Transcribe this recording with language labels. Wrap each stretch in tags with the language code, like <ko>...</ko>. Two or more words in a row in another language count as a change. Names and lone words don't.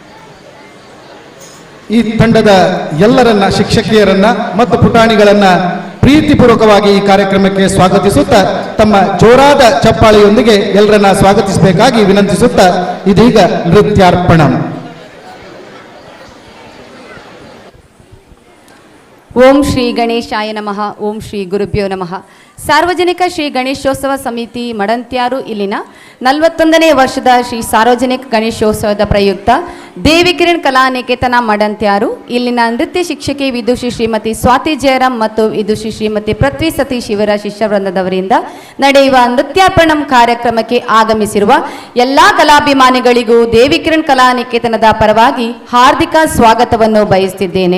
<kn>ಈ ತಂಡದ ಎಲ್ಲರನ್ನ ಶಿಕ್ಷಕಿಯರನ್ನ ಮತ್ತು ಪುಟಾಣಿಗಳನ್ನ ಪ್ರೀತಿಪೂರ್ವಕವಾಗಿ ಈ ಕಾರ್ಯಕ್ರಮಕ್ಕೆ ಸ್ವಾಗತಿಸುತ್ತಾ ತಮ್ಮ ಜೋರಾದ ಚಪ್ಪಾಳೆಯೊಂದಿಗೆ ಎಲ್ಲರನ್ನ ಸ್ವಾಗತಿಸಬೇಕಾಗಿ ವಿನಂತಿಸುತ್ತಾ ಇದೀಗ ನೃತ್ಯಾರ್ಪಣ.</kn> <sa>ಓಂ ಶ್ರೀ ಗಣೇಶಾಯ ನಮಃ. ಓಂ ಶ್ರೀ ಗುರುಭ್ಯೋ ನಮಃ.</sa> <kn>ಸಾರ್ವಜನಿಕ ಶ್ರೀ ಗಣೇಶೋತ್ಸವ ಸಮಿತಿ ಮಡಂತ್ಯಾರು ಇಲ್ಲಿನ 41ನೇ ವರ್ಷದ ಶ್ರೀ ಸಾರ್ವಜನಿಕ ಗಣೇಶೋತ್ಸವದ ಪ್ರಯುಕ್ತ ದೇವಿಕಿರಣ್ ಕಲಾನಿಕೇತನ ಮಡಂತ್ಯಾರು ಇಲ್ಲಿನ ನೃತ್ಯ ಶಿಕ್ಷಕಿ ವಿದುಷಿ ಶ್ರೀಮತಿ ಸ್ವಾತಿ ಜಯರಾಮ್ ಮತ್ತು ವಿದುಷಿ ಶ್ರೀಮತಿ ಪೃಥ್ವಿ ಸತೀಶ್ ಇವರ ಶಿಷ್ಯವೃಂದದವರಿಂದ ನಡೆಯುವ ನೃತ್ಯಾರ್ಪಣಂ ಕಾರ್ಯಕ್ರಮಕ್ಕೆ ಆಗಮಿಸಿರುವ ಎಲ್ಲ ಕಲಾಭಿಮಾನಿಗಳಿಗೂ ದೇವಿಕಿರಣ್ ಕಲಾನಿಕೇತನದ ಪರವಾಗಿ ಹಾರ್ದಿಕ ಸ್ವಾಗತವನ್ನು ಬಯಸುತ್ತಿದ್ದೇನೆ.</kn>